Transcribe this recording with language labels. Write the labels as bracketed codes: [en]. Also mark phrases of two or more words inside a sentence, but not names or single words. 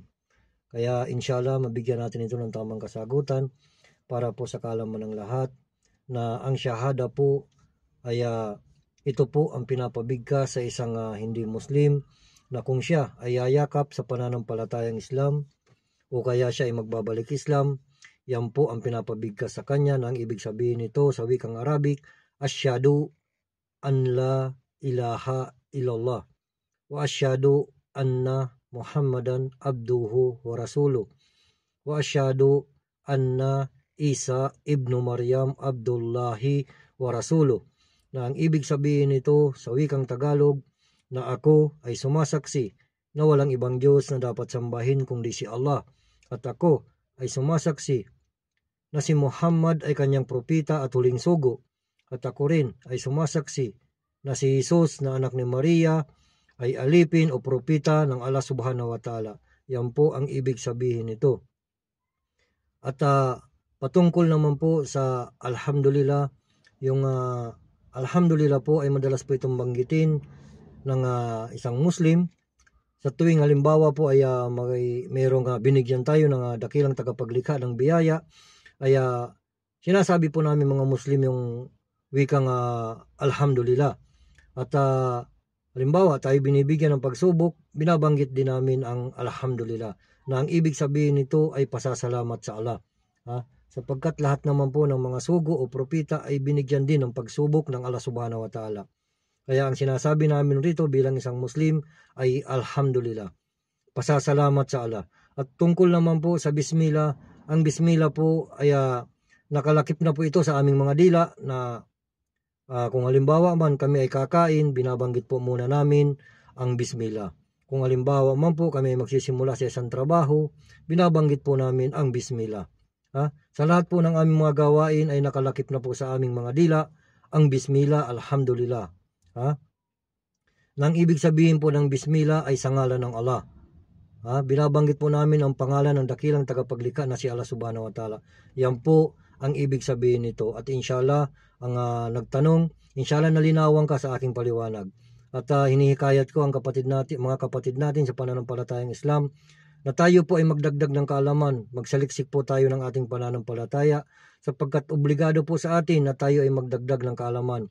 [tl] Kaya inshallah mabigyan natin ito ng tamang kasagutan para po sa kaalaman ng lahat na ang shahada po ay ito po ang pinapabigkas sa isang hindi Muslim na kung siya ay yayakap sa pananampalatayang Islam o kaya siya ay magbabalik Islam, yan po ang pinapabigkas sa kanya na ang ibig sabihin nito sa wikang Arabic, [ar] أشهد أن لا إله إلا الله وأشهد أن محمدا عبده ورسوله وأشهد أن عيسى ابن مريم عبد الله و Rasuluh, [tl] na ang ibig sabihin nito sa wikang Tagalog na ako ay sumasaksi na walang ibang Diyos na dapat sambahin kundi si Allah, at ako ay sumasaksi na si Muhammad ay kanyang propita at huling sugo, at ako rin ay sumasaksi na si Jesus na anak ni Maria ay alipin o propita ng Allah [ar] سبحانه وتعالى. [tl] Yan po ang ibig sabihin nito. At patungkol naman po sa alhamdulillah, yung alhamdulillah po ay madalas po itong banggitin ng isang Muslim sa tuwing halimbawa po ay mayroong binigyan tayo ng dakilang tagapaglikha ng biyaya, ay sinasabi po namin mga Muslim yung wikang alhamdulillah. At halimbawa tayo binibigyan ng pagsubok, binabanggit din namin ang alhamdulillah, na ang ibig sabihin nito ay pasasalamat sa Allah. Sapagkat lahat naman po ng mga sugo o propita ay binigyan din ng pagsubok ng Allah [ar] سبحانه وتعالى. [tl] Kaya ang sinasabi namin rito bilang isang Muslim ay alhamdulillah, pasasalamat sa Allah. At tungkol naman po sa bismillah, ang bismillah po ay nakalakip na po ito sa aming mga dila na kung halimbawa man kami ay kakain, binabanggit po muna namin ang bismillah. Kung halimbawa man po kami ay magsisimula sa isang trabaho, binabanggit po namin ang bismillah. Sa lahat po ng aming mga gawain ay nakalakip na po sa aming mga dila ang [ar] بسم الله، الحمد لله. [tl] Nang ibig sabihin po ng bismillah ay sa ngalan ng Allah. Binabanggit po namin ang pangalan ng dakilang tagapaglikha na si Allah [ar] سبحانه وتعالى. [tl] Yan po ang ibig sabihin nito. At inshallah, ang nagtanong, inshallah nalinawan ka sa aking paliwanag. At hinihikayat ko ang mga kapatid natin sa pananampalatayang Islam na tayo po ay magdagdag ng kaalaman, magsaliksik po tayo ng ating pananampalataya, sapagkat obligado po sa atin na tayo ay magdagdag ng kaalaman.